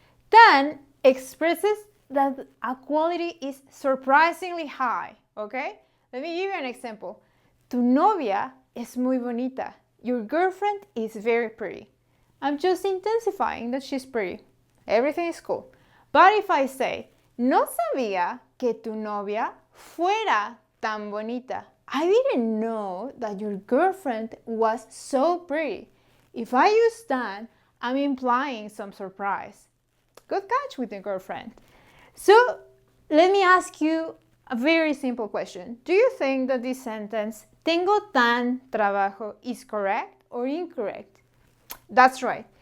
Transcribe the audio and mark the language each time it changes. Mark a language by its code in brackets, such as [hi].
[en] Tan expresses that a quality is surprisingly high, okay? Let me give you an example. [es] Tu novia es muy bonita. [en] Your girlfriend is very pretty. I'm just intensifying that she's pretty. Everything is cool. But if I say, [es] no sabía que tu novia fuera tan bonita. [en] I didn't know that your girlfriend was so pretty. If I use tan, I'm implying some surprise. Good catch with your girlfriend. So let me ask you a very simple question. Do you think that this sentence, [es] tengo tan trabajo, [en] is correct or incorrect? That's right.